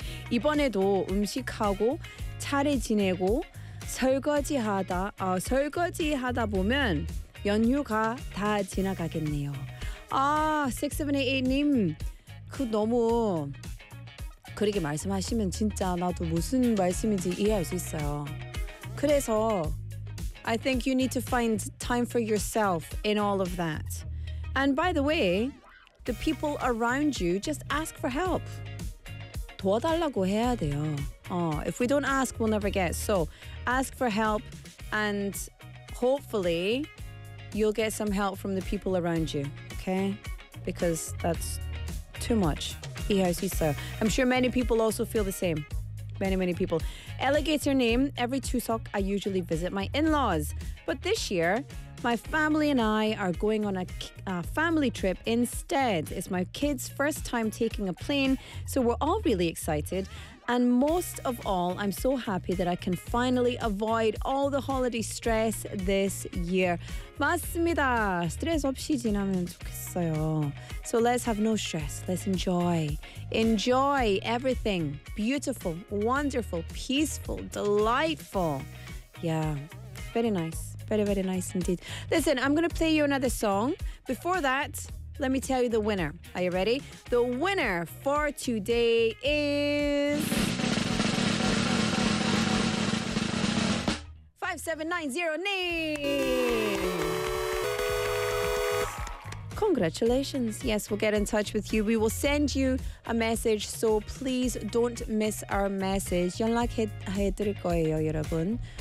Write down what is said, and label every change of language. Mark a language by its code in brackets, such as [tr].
[ko] 이번에도 음식하고 차례 지내고 설거지하다 보면 연휴가 다 지나가겠네요. 아, 6788님, 그 너무 그렇게 말씀하시면 진짜 나도 무슨 말씀인지 이해할 수 있어요. 그래서 [en] I think you need to find time for yourself in all of that. And by the way, the people around you just ask for help. [ko] 도와달라고 해야 돼요. [en] If we don't ask, we'll never get. So ask for help and hopefully you'll get some help from the people around you, okay? Because that's too much. [ko] 이해할 수 있어요. [en] I'm sure many people also feel the same. Many, many people. Alligator name, every 추석 I usually visit my in-laws. But this year, my family and I are going on a family trip instead. It's my kids' first time taking a plane, so we're all really excited. And most of all, I'm so happy that I can finally avoid all the holiday stress this year. [ko] 맞습니다. 스트레스 없이 지나면 좋겠어요. [en] So let's have no stress. Let's enjoy. Enjoy everything. Beautiful, wonderful, peaceful, delightful. Yeah, very nice. Very, very nice indeed. Listen, I'm going to play you another song. Before that, let me tell you the winner. Are you ready? The winner for today is 5790 Neem. Congratulations. Yes, we'll get in touch with you. We will send you a message, so please don't miss our message. [ko] 연락해드릴 거예요, 여러분.